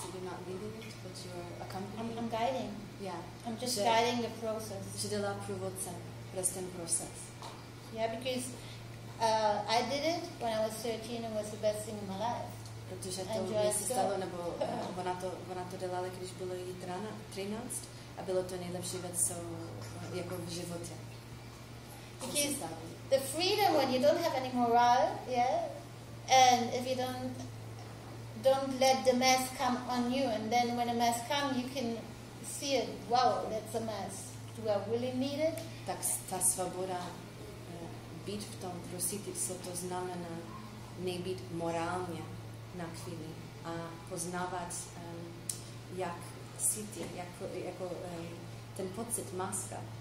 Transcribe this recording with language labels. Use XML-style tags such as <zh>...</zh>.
<en>I guess you're not leading it, but you're accompanying. I'm guiding. Yeah. I'm just guiding the process.</en> <cs>Že dělá průvodce přes ten proces.</cs> <en>Yeah, because I did it when I was 13 and it was the best thing in my life.</en> <cs>Protože to mě se stalo, nebo ona to dělala, když bylo jí 13 a bylo to nejlepší věc, co jako v životě.</cs> <en>Because the freedom when you don't have any morale, yeah, and if you don't let the mess come on you, and then when a mess comes, you can see it. Wow, that's a mess. Do I really need it?</en> <cs>Tak ta svoboda být v tom prosítit se, to znamená nebýt morálně na chvíli a poznávat, jak cítí, jako ten pocit maska.</cs>